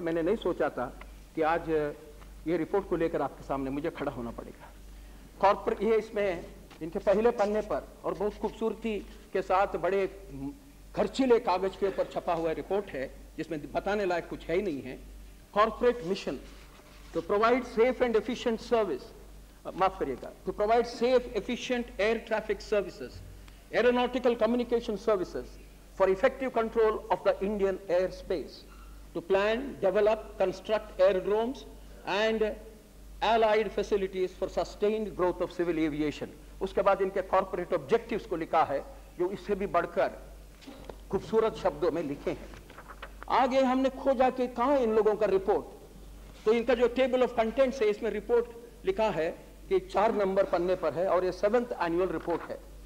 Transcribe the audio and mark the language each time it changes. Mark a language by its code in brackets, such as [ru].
[hi] मैंने नहीं सोचा था कि आज ये रिपोर्ट को लेकर आपके सामने मुझे खड़ा होना पड़ेगा। कॉर्पोरेट ये इसमें इनके पहले पन्ने पर और बहुत खूबसूरती के साथ बड़े खर्चीले कागज के ऊपर छपा हुआ रिपोर्ट है, जिसमें बताने लायक कुछ है ही नहीं है। [en] corporate mission to provide safe and efficient service, [hi] माफ करिएगा, [en] To provide safe efficient air traffic services, aeronautical communication services for effective control of the Indian airspace, to plan, develop, construct aerodromes and allied facilities for sustained growth of civil aviation। [hi] उसके बाद इनके [en] corporate objectives [hi] को लिखा है, जो इससे भी बढ़कर खूबसूरत शब्दों में लिखे हैं। आगे हमने खोजा कि कहां इन लोगों का रिपोर्ट, तो इनका जो [en] table of contents [hi] है, इसमें रिपोर्ट लिखा है कि 4 नंबर पन्ने पर है और ये 7th एनुअल रिपोर्ट है।